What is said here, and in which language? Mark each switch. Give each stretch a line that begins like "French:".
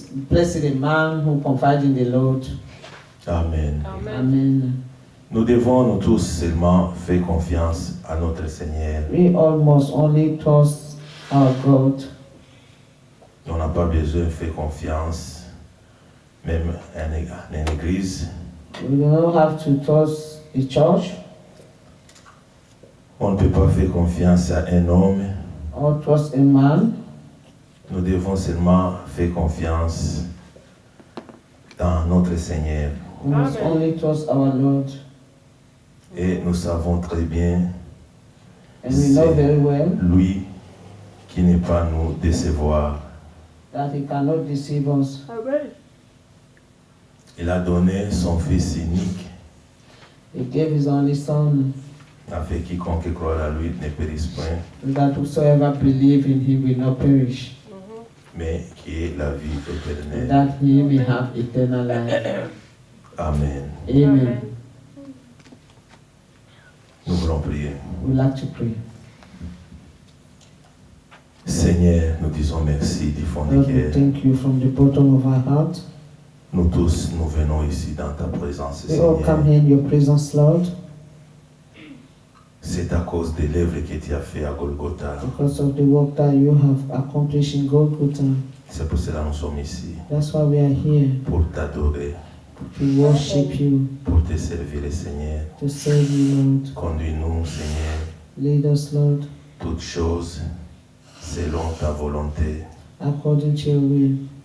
English: Blessed the man who confides in the Lord. Amen. Amen.
French: Nous devons, nous tous, seulement faire confiance à notre Seigneur.
English: We all must only trust our God.
French: On n'a pas besoin de faire confiance, même à une église.
English: We don't have to trust the church
French: On ne peut pas faire confiance à un homme.
English: or trust a man.
French: Nous devons seulement faire confiance dans notre Seigneur.
English: We must only trust our Lord.
French: Et nous savons très bien,
English: And we know very well
French: lui qui n'est pas nous décevoir.
English: that He cannot deceive us.
French: Il a donné son Fils unique,
English: He gave His only Son,
French: afin que quiconque croit à lui ne périsse point,
English: so that whosoever believe in Him will not perish,
French: mais qui ait la vie
English: and
French: éternelle.
English: that he may have eternal life. Amen. Amen.
French: Nous voulons prier.
English: We'd like to pray.
French: Seigneur, nous disons merci du fond du
English: Lord, we
French: cœur.
English: thank you from the bottom of our heart.
French: Nous tous, nous venons ici dans ta présence,
English: We all come
French: Seigneur.
English: here in your presence, Lord,
French: C'est à cause des lèvres que tu as fait à Golgotha.
English: because of the work that you have accomplished in Golgotha.
French: C'est pour cela que nous sommes ici,
English: That's why we are here,
French: pour t'adorer,
English: to worship you,
French: pour te servir, Seigneur.
English: to serve you, Lord.
French: Conduis-nous, Seigneur,
English: Lead us, Lord,
French: toutes choses selon ta volonté.
English: according to your will.